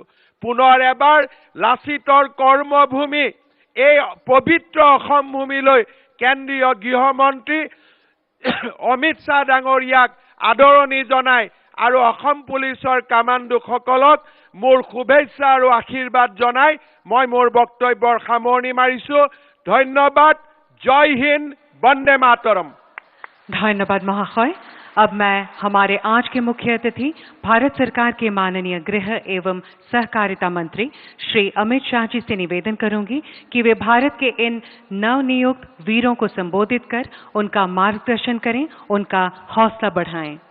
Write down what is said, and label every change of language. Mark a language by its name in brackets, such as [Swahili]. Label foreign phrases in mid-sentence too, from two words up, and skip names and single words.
[Assamese] পুনৰ এবাৰ লাচিতৰ কৰ্মভূমি এই পবিত্ৰ অসম ভূমিলৈ কেন্দ্ৰীয় গৃহমন্ত্ৰী অমিত শ্বাহ ডাঙৰীয়াক আদৰণি জনাই আৰু অসম পুলিচৰ কামাণ্ডোসকলক মোৰ শুভেচ্ছা আৰু আশীৰ্বাদ জনাই মই মোৰ বক্তব্যৰ সামৰণি মাৰিছো। ধন্যবাদ। জয় হিন্দ। বন্দে মাতৰম। [Hindi] धन्यवाद महाशय। अब मैं हमारे आज के मुख्य अतिथि भारत सरकार के माननीय गृह एवं सहकारिता मंत्री श्री अमित शाह जी से निवेदन करूंगी कि वे भारत के इन नवनियुक्त वीरों को संबोधित कर उनका मार्गदर्शन करें, उनका हौसला बढ़ाएं।